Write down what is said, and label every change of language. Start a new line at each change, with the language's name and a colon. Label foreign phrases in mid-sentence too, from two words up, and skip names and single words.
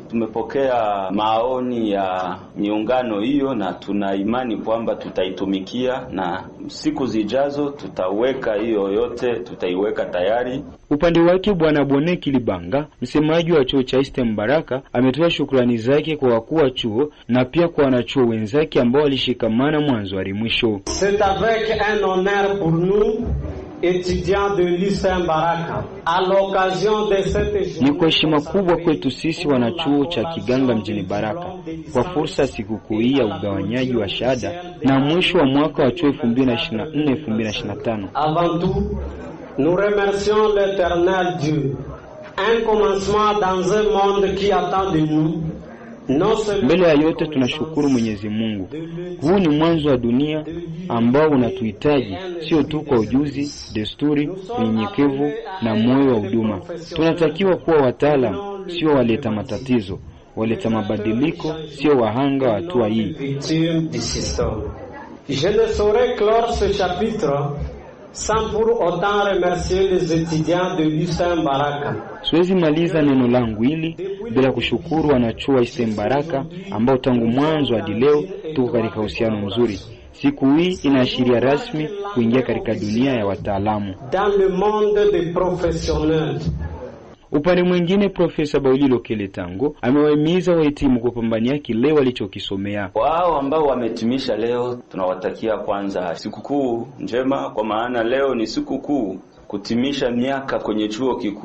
Swahili: Tumepokea maoni ya miungano hiyo na tuna imani kwamba tutaitumikia, na siku zijazo tutaweka hiyo yote, tutaiweka tayari. Upande wake Bwana Boneki Libanga, msemaji wa chuo cha Eastern Baraka, ametoa shukrani zake kwa wakuu wa chuo na pia kwa wanachuo wenzake ambao walishikamana mwanzo hadi mwisho.
French: C'est avec un honneur pour nous étudiants de l'ISTEM Baraka, à l'occasion de cette
Swahili: Ni kwa heshima kubwa kwetu sisi wanachuo cha Kiganga mjini Baraka kwa fursa sikukuu hii ya ugawanyaji wa shahada na mwisho wa mwaka wa chuo 2024-2025.
French: Avant tout, nous remercions l'Éternel Dieu, un commencement dans un monde qui attend de nous.
Swahili: Mbele ya yote tunashukuru Mwenyezi Mungu. Huu ni mwanzo wa dunia ambao unatuhitaji sio tu kwa ujuzi, desturi, unyenyekevu na moyo wa huduma. Tunatakiwa kuwa wataalamu, sio waleta matatizo, waleta mabadiliko, sio wahanga wa hatua hii.
French: Je ne saurais clore ce chapitre sans pour autant remercier les étudiants de l'ISTEM Baraka.
Swahili: Siwezi maliza neno langu hili bila kushukuru wanachuo wa ISTEM Baraka ambao tangu mwanzo hadi leo tuko katika uhusiano mzuri. Siku hii inaashiria rasmi kuingia katika dunia ya wataalamu.
French: Dans le monde des professionnels.
Swahili: Upande mwingine, Profesa Baulilo Keletango amewahimiza wahitimu kupambania kile walichokisomea. Wao ambao wametimisha leo, tunawatakia kwanza sikukuu njema, kwa maana leo ni sikukuu kutimisha miaka kwenye chuo kikuu.